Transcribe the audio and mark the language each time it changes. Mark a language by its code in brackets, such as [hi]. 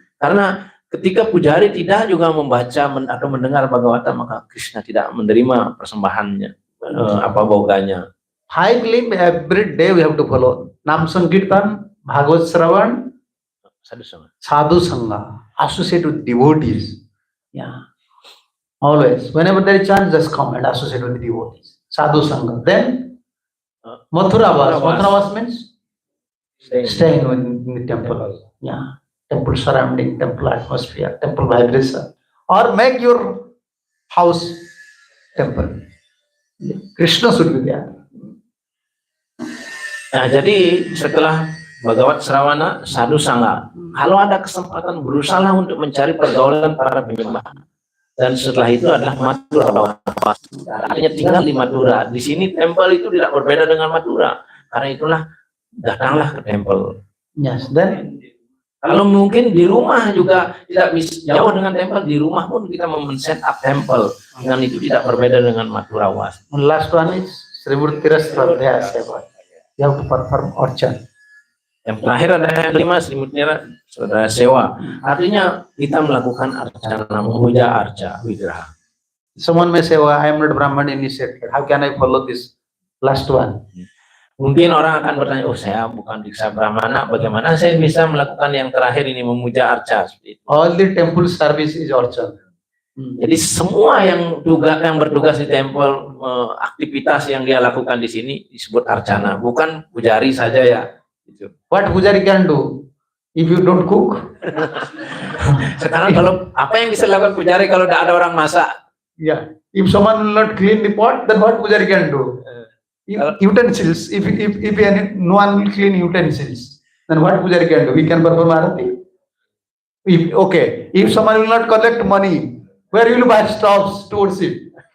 [id] Karena ketika pujari tidak juga membaca atau mendengar Bhagavatam, maka Krishna tidak menerima persembahannya, boganya. [en] 5 limb every day we have to follow. Nam Sankirtan, Bhagavad Shravan, Sadhu Sangha, associate with devotees. Yeah, always. Whenever there is chance, just come and associate with the devotees. Sadhu Sangha. Then Mathura Vas means staying in the temple. Yeah, temple surrounding, temple atmosphere, temple vibration, or make your house temple. Krishna should be there. [id] Nah, jadi setelah Bhagavad Shravana, Sadhu Sangha, kalau ada kesempatan berusaha untuk mencari pergaulan para penyembah. Dan setelah itu adalah Mathura. Artinya tinggal di Mathura. Di sini tempel itu tidak berbeda dengan Mathura. Karena itulah datanglah ke tempel. [en] Yes, then [id] kalau mungkin di rumah juga tidak bisa jauh dengan tempel, di rumah pun kita men-set up tempel. Dengan itu tidak berbeda dengan Mathura Was. [en] Last one is Sri Murtira Swadhyaya Seva. You have to perform orchan. [id] Yang terakhir ada yang kelima, Sri Murtira Swadhyaya Seva. Artinya kita melakukan arcana, memuja arca wigraha. [en] Someone may say, "Oh, I am not Brahman initiated. How can I follow this last one?" [id] Mungkin orang akan bertanya, oh saya bukan diksa Brahmana, bagaimana saya bisa melakukan yang terakhir ini, memuja arca? [en] All the temple service is orchan. [id] Jadi semua yang bertugas di tempel, aktivitas yang dia lakukan di sini disebut arcana, bukan pujari saja ya. [en] What pujari can do if you don't cook? [id] Sekarang kalau apa yang bisa dilakukan pujari kalau tidak ada orang masak? [en] Yeah, if someone will not clean the pot, then what pujari can do? Utensils, if no one will clean utensils, then what pujari can do? He can perform arati. If someone will not collect money, where will you buy stoves towards it?